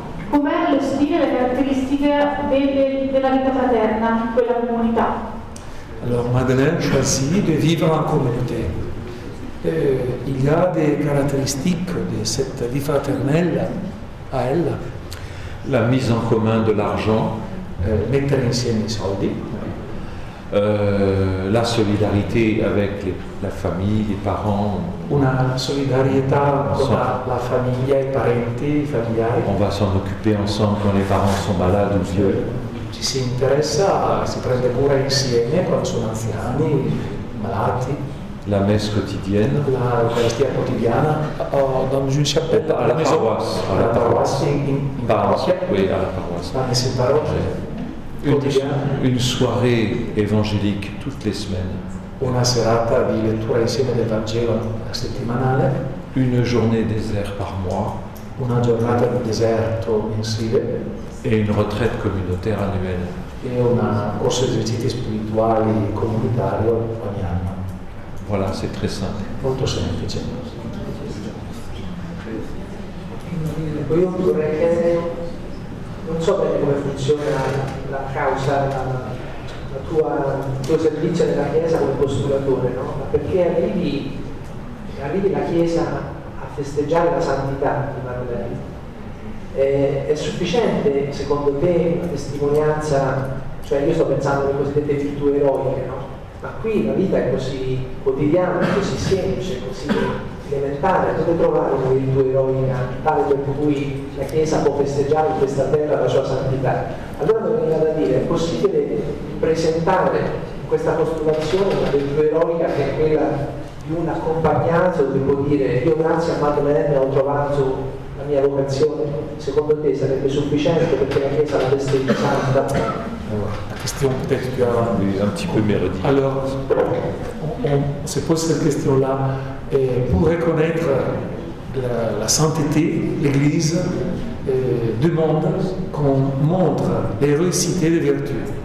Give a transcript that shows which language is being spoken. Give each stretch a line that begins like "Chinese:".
Italian: Com'è lo stile e le caratteristiche della vita fraterna in quella comunità?
French: Alors Madeleine choisit de vivre en communauté. Il y a des caractéristiques de cette vie fraternelle à elle. La mise en commun de l'argent,
Italian: mettere insieme i soldi,
French: la solidarité avec la famille, les parents.
Italian: una solidarietà con la famiglia, i parenti, i familiari.
French: On va s'en occuper ensemble quand les parents sont malades ou vieux.
Italian: Ci si interessa, si prende cura insieme quando sono anziani, malati.
French: La messe quotidienne.
Italian: L'Eucaristia quotidiana
French: dans une chapelle À la paroisse. À la paroisse
Italian: in parrocchia.
French: Oui, à la paroisse.
Italian: La messa in parrocchia quotidiana.
French: Une soirée évangélique toutes les semaines.
Italian: Una serata di lettura insieme del Vangelo settimanale.
French: Une journée désert par mois.
Italian: Una giornata di deserto mensile.
French: Et une retraite communautaire annuelle.
Italian: E un corso di esercizi spirituali comunitario ogni anno.
French: Voilà, c'est très simple.
Italian: Molto semplice. Io vorrei chiedere, non so bene come funziona la causa, il tuo servizio nella Chiesa come postulatore, no? Ma perché arrivi la Chiesa a festeggiare la santità di Madeleine? È sufficiente secondo te una testimonianza, cioè io sto pensando alle cosiddette virtù eroiche, no? Ma qui la vita è così quotidiana, così semplice, così elementare, dove trovare una virtù eroica tale per cui la Chiesa può festeggiare in questa terra la sua santità? Allora mi viene da dire, è possibile presentare in questa postulazione una virtù eroica che è quella di un accompagnanza, dove può dire io grazie a Madeleine ho trovato la mia vocazione? Secondo te sarebbe sufficiente perché la Chiesa la festeggia santa?
French: La question peut-être plus un petit peu mérodique. Alors, on se pose cette question-là. Et pour reconnaître la sainteté, l'Église demande qu'on montre l'héroïcité des vertus.